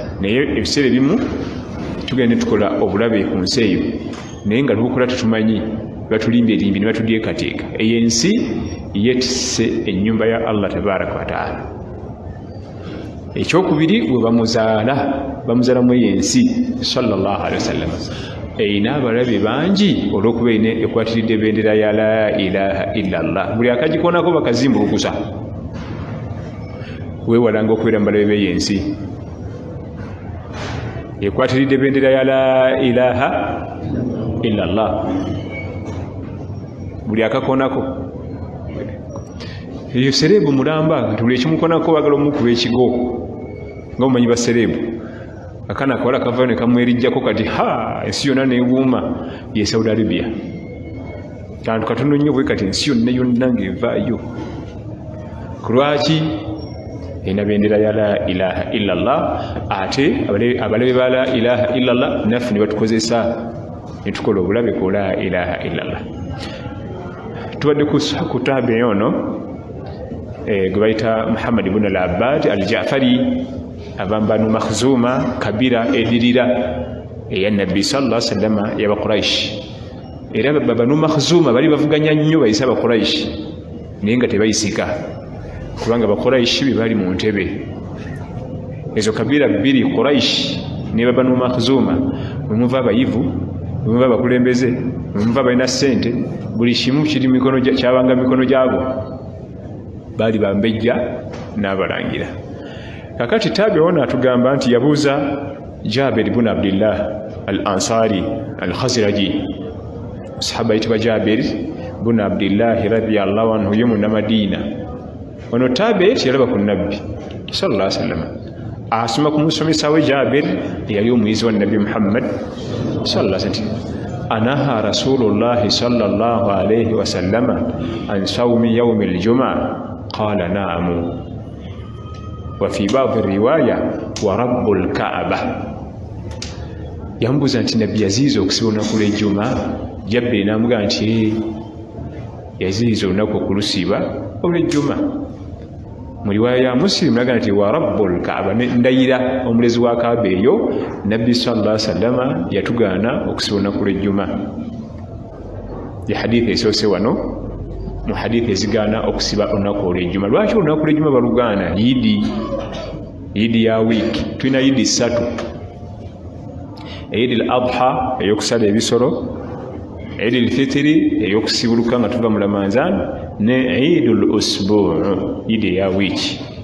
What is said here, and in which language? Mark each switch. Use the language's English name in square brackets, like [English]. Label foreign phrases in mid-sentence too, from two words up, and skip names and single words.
[Ganda] Naye ebiseera ebimu tugenda ne tukola obulabe ku nsi eyo naye nga tubukola tetumanyi, batulimba ne batudyekateeka. Eyo ensi yeetisse ennyumba ya Allah [Arabic] تبارك وتعالى. [Ganda] Ekyokubiri bwe bamuzaalamu eyo ensi [Arabic] صلى الله عليه وسلم [Ganda] eyina abalabe bangi olw'okuba ekwatiridde ebendera ya [Arabic] لا إله إلا الله. [Ganda] Buli akagikonako bakazimbulukusa. Weewalanga okubeera mu balabe b'eyo ensi ekwatiridde ebendera ya [Arabic] لا إله إلا الله. [Ganda] Buli akakonako eyo serebu mulamba kati buli ekimukonako bagala omukuba ekigo nga mumanyi baserebu. Akana akawala kavayo ne kamwerijjako kati ensi yonna neewuuma ye Saudi Arabia. Kantu katono nnyo bwe kati ensi yonna ng'evaayo. Kulwaki? Ena bendera ya [Arabic] لا إله إلا الله. [Ganda] Ate abalabe ba [Arabic] لا إله إلا الله [Ganda] naffe ne batukozesa ne tukola obulabe ku [Arabic] لا إله إلا الله. [Ganda] Tubadde ku taabe ono gwe bayita Muhammad ibn al-Abbad al-Ja'fari abambanu Makhzuma kabira edirira eya Nabbi [Arabic] صلى الله عليه وسلم [Ganda] y'aba Quraish. Era Banu Makhzuma bali bavuganya nnyo bayisa ba Quraish naye nga tebayisika kubanga bakuraishi be bali mu ntebe ezo kabira bbiri Quraish ne Banu Makhzuma mumuva abayivu mumuva abakulembeze mumuva balina ssente buli kimu kiri mikono kyabanga mikono gyabo bali bambejja n'abalangira kakati tabi ona atugamba nti yabuuza Jabir ibn Abdullah al-Ansari al-Khazraji sahaba yitibwa Jabir ibn Abdullah [Arabic] رضي الله عنه [Ganda] yomuna Madina ono tabi yalaba ku nabbi sallallahu [Arabic] عليه وسلم [Ganda] asoma kumusomesa we Jabir yali omuyizi wa Nabi Muhammad [Arabic] صلى الله عليه وسلم أنهى رسول الله صلى الله عليه وسلم عن صوم يوم الجمعة قال نعم وفي بعض رواية ورب الكعبة [Ganda] yambuza nti Nabi yaziza okusiba olunaku lw'ejjuma Jabir n'amugamba nti yaziza olunaku okulusiba olw'ejjuma mu riwaya ya Muslim naga nti [Arabic] ورب الكعبة [Ganda] ndayira omulezi wa Kaaba eyo Nabbi sallallahu alaihi wasallam yatugaana okusiba olunaku lw'ejjuma ya hadithi esoose wano mu hadithi ezigaana okusiba olunaku olw'ejjuma lwaki olunaku lw'ejjuma balugaana yidi ya wiiki tulina yidi 3 Eid al-Adha eyokusala ebisolo Eid al-Fitri eyokusibuluka nga tuva mu Ramadhan ne Eid al-Usbu' yidi ya wiiki